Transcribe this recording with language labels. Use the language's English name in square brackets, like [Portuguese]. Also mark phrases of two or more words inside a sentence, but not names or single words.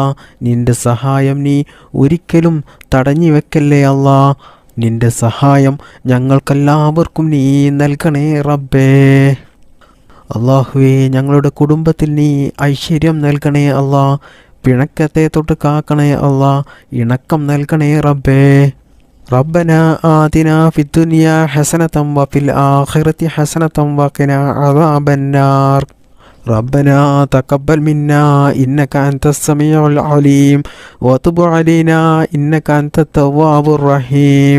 [Malayalam] നിൻ്റെ സഹായം നീ ഒരിക്കലും തടഞ്ഞു വെക്കല്ലേ അല്ലാ. നിൻ്റെ സഹായം ഞങ്ങൾക്കെല്ലാവർക്കും നീ നൽകണേ റബ്ബേ. അല്ലാഹുവേ, ഞങ്ങളുടെ കുടുംബത്തിൽ നീ ഐശ്വര്യം നൽകണേ അല്ലാ. പിണക്കത്തെ തൊട്ട് കാക്കണേ അല്ലാ. ഇണക്കം നൽകണേ റബ്ബേ. [Arabic] ربنا آتنا في الدنيا حسنة وفي الآخرة حسنة وقنا عذاب النار. ربنا تقبل منا إنك أنت السميع العليم وتب علينا إنك أنت التواب الرحيم.